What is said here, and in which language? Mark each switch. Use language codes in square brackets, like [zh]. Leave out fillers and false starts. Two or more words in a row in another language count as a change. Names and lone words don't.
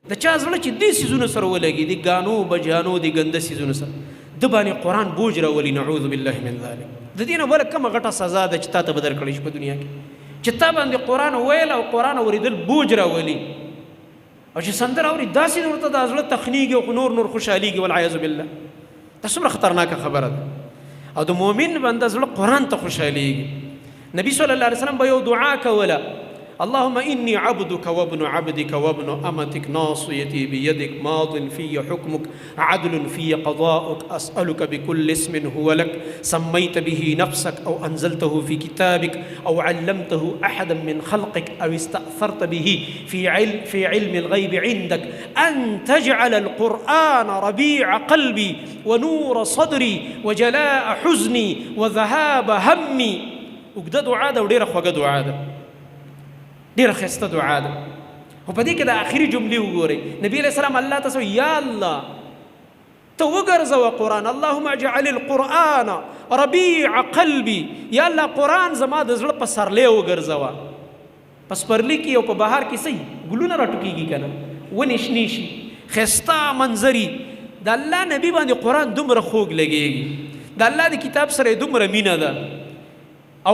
[ps] د چا زړه چې دې څیزونو سره ولګي دي ګانو بجانو دي ګنده څیزونو سره د باندې قرآن بوج راولي [ar] نعوذ بالله من ذلک [ps] د دې نه بله کومه غټه سزا ده چې تا ته به درکړی شي په دنیا کې چې تا باندې قرآن ویل او قرآن اورېدل بوج راولي او چې سندره اوري داسې ورته د زړه تخنیږي او نور خوشحالېږي [ar] والعیاذ بالله [ps] دا څومره خطرناکه خبره ده او د مؤمن بنده زړه قرآن ته خوشحالېږي نبی [ar] صلی الله علیه وسلم [ps] به یو دعا کوله [ar] اللهم إني عبدك وابن عبدك وابن أمتك ناصيتي بيدك ماض في حكمك عدل في قضاؤك أسألك بكل اسم هو لك سميت به نفسك أو أنزلته في كتابك أو علمته أحدا من خلقك أو استأثرت به في علم الغيب عندك أن تجعل القرآن ربيع قلبي ونور صدري وجلاء حزني وذهاب همي وقد [ps] دعاء ده ودير أخوة دعاء ده ډیره ښایسته دعا ده خو په دې کې د آخري جملې وګورئ نبي علیه السلام الله ته وایي یا الله ته وګرځوه قرآن [ar] اللهم اجعل القرآن ربيع قلبي [ps] یا الله قرآن زما د زړه په سرلی وګرځوه په سپرلي کې او په بهار کې څه ګلونه راټوکېږي که نه ونې شنې شي ښایسته منظري د الله نبي باندې قرآن دومره خوږ لګېږي د الله د کتاب سره یې دومره مینه ده او